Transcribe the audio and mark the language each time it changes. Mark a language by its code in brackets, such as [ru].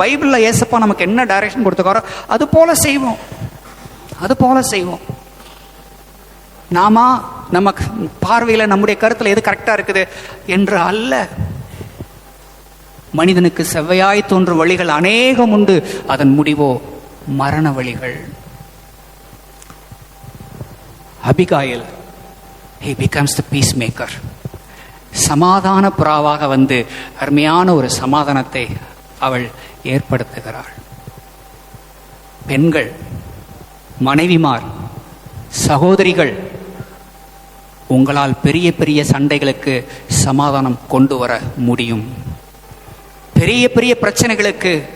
[ta] பைபிளில் ஏசப்பா நமக்கு என்ன டைரக்ஷன் கொடுத்துக்காரோ அது போல செய்வோம், அது போல செய்வோம். நாம நமக்கு பார்வையில் நம்முடைய கருத்தில் எது கரெக்டாக இருக்குது என்று அல்ல. மனிதனுக்கு செவ்வையாய் தோன்றும் வழிகள் அநேகம் உண்டு, அதன் முடிவோ மரண வழிகள். [en] Abigail, he becomes the peacemaker. [ta] சமாதான புறாவாக வந்து அருமையான ஒரு சமாதானத்தை அவள் ஏற்படுத்துகிறாள். பெண்கள், மனைவிமார், சகோதரிகள், உங்களால் பெரிய பெரிய சண்டைகளுக்கு சமாதானம் கொண்டு வர முடியும். பெரிய பெரிய பிரச்சனைகளுக்கு,